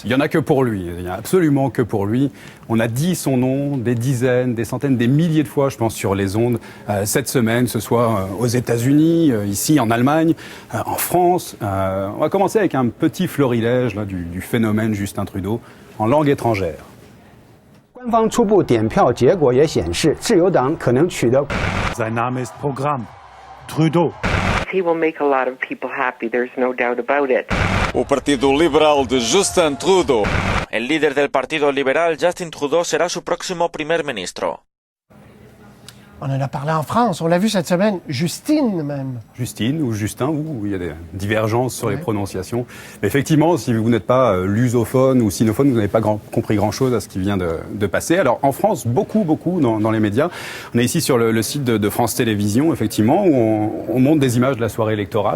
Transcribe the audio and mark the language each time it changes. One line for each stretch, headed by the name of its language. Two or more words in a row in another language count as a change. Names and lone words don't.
French: Il n'y en a que pour lui, il n'y a absolument que pour lui. On a dit son nom des dizaines, des centaines, des milliers de fois, je pense, sur les ondes cette semaine, que ce soit aux États-Unis, ici en Allemagne, en France. On va commencer avec un petit florilège là, du phénomène Justin Trudeau en langue étrangère.
Chinese: 官方初步点票结果也显示，自由党可能取得。
German: Sein Name ist Programm. Trudeau.
English: He will make a lot of people happy, there's no doubt about it.
Portuguese: O Partido Liberal de Justin Trudeau.
Spanish: El líder del Partido Liberal, Justin Trudeau, será su próximo primer ministro.
French: On en a parlé en France, on l'a vu cette semaine, Justine même. Justine ou Justin, où il y a des divergences sur les prononciations. Mais effectivement, si vous n'êtes pas lusophone ou sinophone, vous n'avez pas compris grand-chose à ce qui vient de passer. Alors en France, beaucoup dans les médias. On est ici sur le site de France Télévisions, effectivement, où on montre des images de la soirée électorale.